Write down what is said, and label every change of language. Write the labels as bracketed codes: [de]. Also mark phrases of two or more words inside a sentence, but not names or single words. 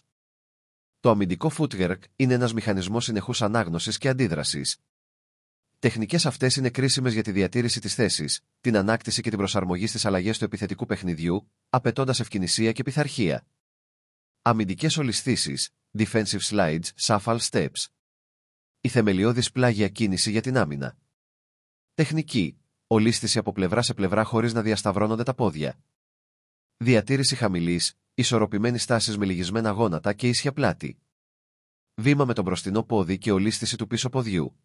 [el] Το αμυντικό footwork είναι ένας μηχανισμός συνεχούς ανάγνωσης και αντίδρασης. Τεχνικές αυτές είναι κρίσιμες για τη διατήρηση της θέσης, την ανάκτηση και την προσαρμογή στις αλλαγές του επιθετικού παιχνιδιού, απαιτώντας ευκινησία και πειθαρχία. Αμυντικές ολισθήσεις, [en] defensive slides, shuffle steps. [el] Η θεμελιώδης πλάγια κίνηση για την άμυνα. Τεχνική, ολίσθηση από πλευρά σε πλευρά χωρίς να διασταυρώνονται τα πόδια. Διατήρηση χαμηλής, ισορροπημένη στάσης με λυγισμένα γόνατα και ίσια πλάτη. Βήμα με το μπροστινό πόδι και ολίσθηση του πίσω ποδιού.